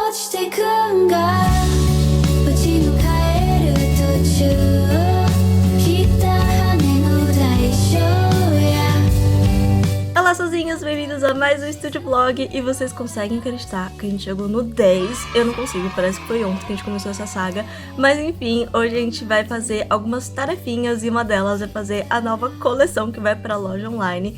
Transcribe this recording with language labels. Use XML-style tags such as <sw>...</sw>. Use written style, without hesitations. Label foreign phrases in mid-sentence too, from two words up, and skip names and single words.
<ja>落ちてくんがうちの帰る途中切った羽の代償や</ja> <pt>Olá, sozinhos, bem-vindos a mais um Estúdio Vlog. E vocês conseguem acreditar que a gente chegou no 10? Eu não consigo, parece que foi ontem que a gente começou essa saga. Mas enfim, hoje a gente vai fazer algumas tarefinhas e uma delas é fazer a nova coleção que vai pra loja online.</pt>